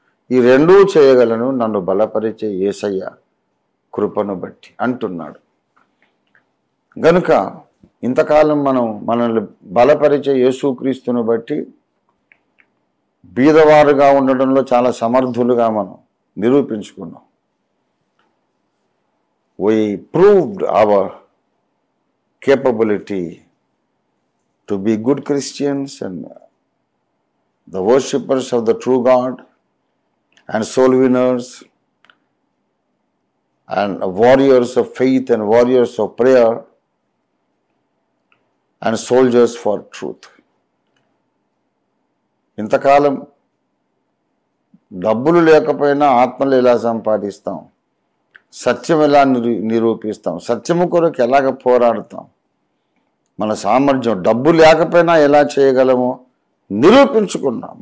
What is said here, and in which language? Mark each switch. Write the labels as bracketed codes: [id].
[te] ఈ రెండూ చేయగలను నన్ను బలపరిచే యేసయ్య కృపను బట్టి అంటున్నాడు. గనుక ఇంతకాలం మనల్ని బలపరిచే యేసుక్రీస్తును బట్టి బీదవారుగా ఉండడంలో చాలా సమర్థులుగా మనం నిరూపించుకున్నాం. [en] We proved our capability to be good Christians and the worshippers of the true God and soul winners and warriors of faith and warriors of prayer and soldiers for truth. [te] ఇంతకాలం డబ్బులు లేకపోయినా ఆత్మలు ఎలా సంపాదిస్తాం, సత్యం ఎలా నిరూపిస్తాం, సత్యము కొరకు ఎలాగ పోరాడతాం, మన సామర్థ్యం డబ్బు లేకపోయినా ఎలా చేయగలమో నిరూపించుకున్నాం.